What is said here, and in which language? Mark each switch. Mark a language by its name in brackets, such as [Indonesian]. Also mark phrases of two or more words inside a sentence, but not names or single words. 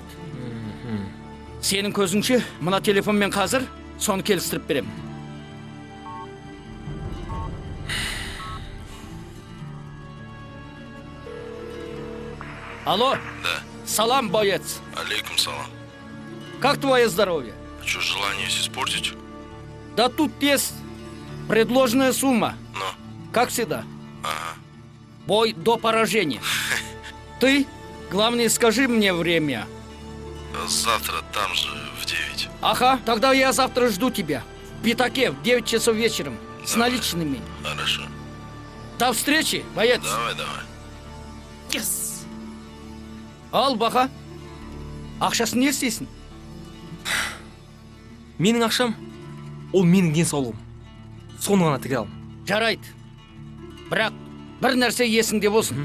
[Kazakh] Сенің көзіңше, мына телефонмен қазір соны келістіріп берем. [Russian] Алло? Да. Салам, боец. [Arabic] عليكم سلام. [Russian] Как твое здоровье? Что, желание испортить? Да тут есть предложенная сумма. Ну? Как всегда. Ага. Бой до поражения. Ты, главное, скажи мне время. Завтра там же в 9. Ага, тогда я завтра жду тебя. В Пятаке в 9 часов вечером. С наличными. Хорошо. До встречи, боец. Давай. [Kazakh] Yes. Ал, Баха. Ақшасын не істейсің? Менің ақшам, ол менің денсаулығым. Соны ғана тіге алам. Жарайды. Бірақ бір нәрсе есіңде болсын.